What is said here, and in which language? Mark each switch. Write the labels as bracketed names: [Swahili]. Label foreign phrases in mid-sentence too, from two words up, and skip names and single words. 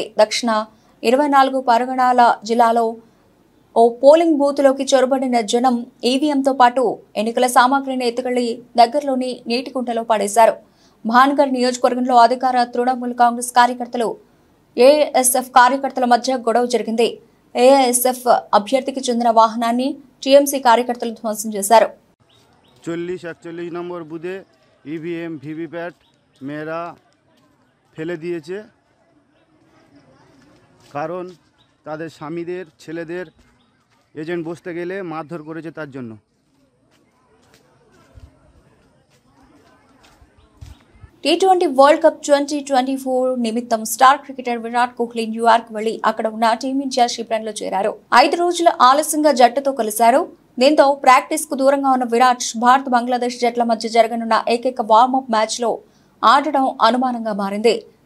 [Telugu] దక్షిణ 24 పరగణాల జిల్లాలో ఓ పోలింగ్ బూత్లోకి చొరబడిన జనం ఈవీఎంతో పాటు ఎన్నికల సామాగ్రిని ఎత్తుకెళ్లి దగ్గరలోని నీటి కుంటలో పడేశారు. భాన్గఢ్ నియోజకవర్గంలో అధికార తృణమూల్ కాంగ్రెస్ కార్యకర్తలు, ఏఎస్ఎఫ్ కార్యకర్తల మధ్య గొడవ జరిగింది. ఏఎస్ఎఫ్ అభ్యర్థికి చెందిన వాహనాన్ని టీఎంసీ కార్యకర్తలు ధ్వంసం చేశారు. [Bangla] 40-41 নম্বর বুথে [English] EVM VVPAT [Bangla] মেয়েরা ফেলে দিয়েছে, কারণ তাদের স্বামীদের ছেলেদের এজেন্ট বসতে গেলে মারধর করেছে তার জন্য। [Telugu] టీ20 వరల్డ్ కప్ 2024 నిమిత్తం [English] star cricketer [Telugu] విరాట్ కోహ్లీ న్యూయార్క్ వెళ్లి అక్కడ ఉన్న టీమిండియా శిబిరంలో చేరారు. 5 రోజుల ఆలస్యంగా జట్టుతో కలిశారు. దీంతో ప్రాక్టీస్ కు దూరంగా ఉన్న విరాట్ భారత్, బంగ్లాదేశ్ జట్ల మధ్య జరగనున్న ఏకైక [English] warmup match [Telugu] లో ఆడడం అనుమానంగా మారింది.